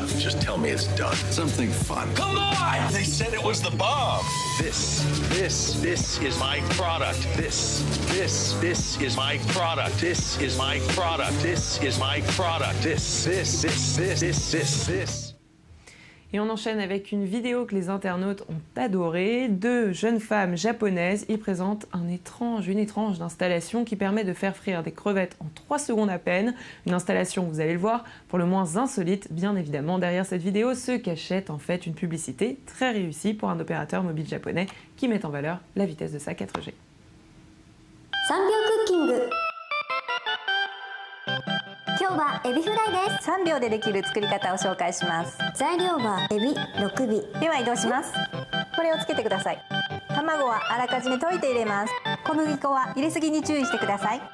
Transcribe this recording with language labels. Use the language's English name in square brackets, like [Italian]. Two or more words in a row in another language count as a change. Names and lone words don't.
[English] Just tell me it's done. Something fun. Come on! They said it was the bomb. This is my product. This is my product. This is my product. This is my product. This. [French] Et on enchaîne avec une vidéo que les internautes ont adorée. Deux jeunes femmes japonaises y présentent une étrange installation qui permet de faire frire des crevettes en 3 secondes à peine. Une installation, vous allez le voir, pour le moins insolite, bien évidemment. Derrière cette vidéo se cachait en fait une publicité très réussie pour un opérateur mobile japonais qui met en valeur la vitesse de sa 4G. [Japanese] 3秒クッキング。今日はエビフライです。3秒でできる作り方を紹介します。材料はエビ6尾。では移動します。これをつけてください。卵はあらかじめ溶いて入れます。小麦粉は入れすぎに注意してください。